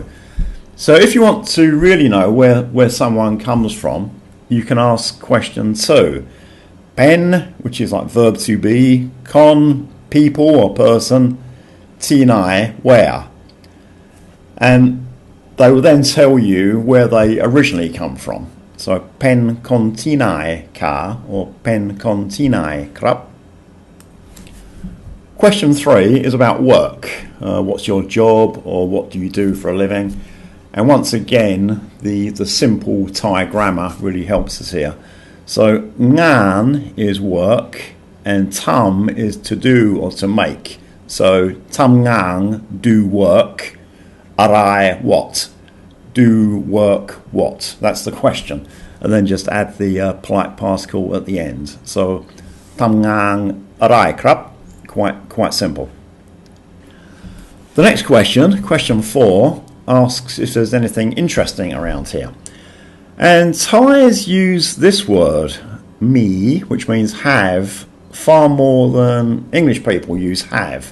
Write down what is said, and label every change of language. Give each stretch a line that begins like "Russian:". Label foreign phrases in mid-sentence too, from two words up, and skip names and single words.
English: So if you want to really know where someone comes from, you can ask question 2. Pen, which is like verb to be, con, people or person, tinai, where. And they will then tell you where they originally come from.
Thai: So เป็นคนที่ไหนคะ or เป็นคนที่ไหนครับ.
English: Question 3 is about work. What's your job, or what do you do for a living? And once again, the simple Thai grammar really helps us here. So ngan is work, and tam is to do or to make.
Thai: So ทำงาน,
English: do work, arai, what? Do work what? That's the question. And then just add the polite particle at the end.
Thai: So ทำงานอะไรครับ.
English: Quite simple. The next question, question 4, asks if there's anything interesting around here. And Thais use this word, me, which means have, far more than English people use have.